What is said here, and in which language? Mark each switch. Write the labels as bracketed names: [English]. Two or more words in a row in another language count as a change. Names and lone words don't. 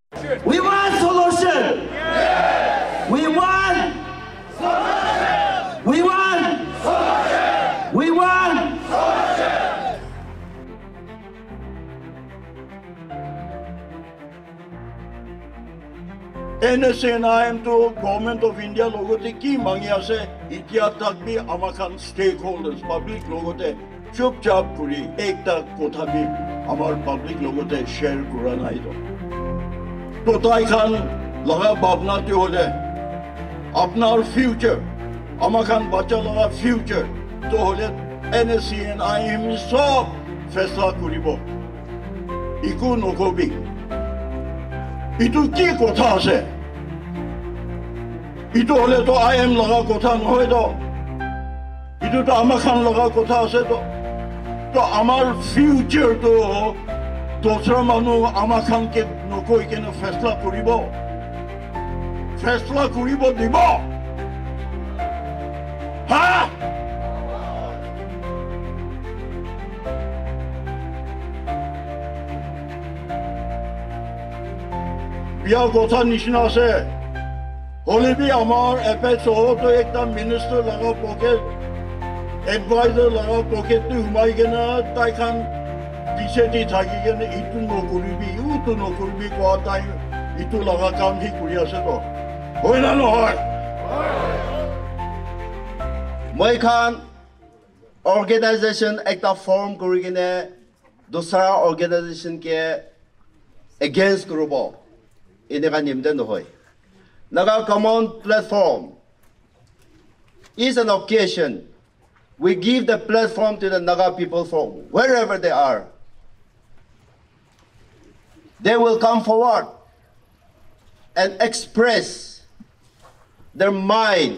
[English] We want solution. We want solution. We want solution. We want solution. [Naga Pidgin] NSNIM to Government of India logote ki mangi ase itia tak bi amakan stakeholders public logote chupchap kuri ekta kotha bi amar public logote share kura nai to tai khan laga bhabna te hole apnar future amakan bacha laga future to hole NSNIM sob faisla kuribo iku nokobi Itu কি কথা আছে ইটো হলে তো আইএম লগা কথা নহয় তো ইটো তো আমার খান লগা কথা আছে তো তো আমার ফিউচার তো দোসরা মানুষ আমার খানকে নকই কেন ফেসলা করিব দিব হ্যাঁ বিয়া কথা নিচিনা আছে হলে বি আমার এপেক্স তো একটা মিনিস্টার লাগা [English] pocket adviser [Naga Pidgin] লাগা পকেট হুমাই কেনা তাই খান পিছে দি থাকি কেনে ইটো নকৰিবি ইটো নকৰিবি কোৱা তাই ইটো লগা কাম সি কৰি আছে তো হয় না নহয় মই খান অর্গানাইজেশন একটা ফর্ম কৰি কেনে দোসরা অর্গানাইজেশন কে এগেইনস্ট কৰিব এনেকা নিমদে নহয় [English] Naga Common Platform is an occasion. We give the platform to the Naga people from wherever they are. They will come forward and express their mind.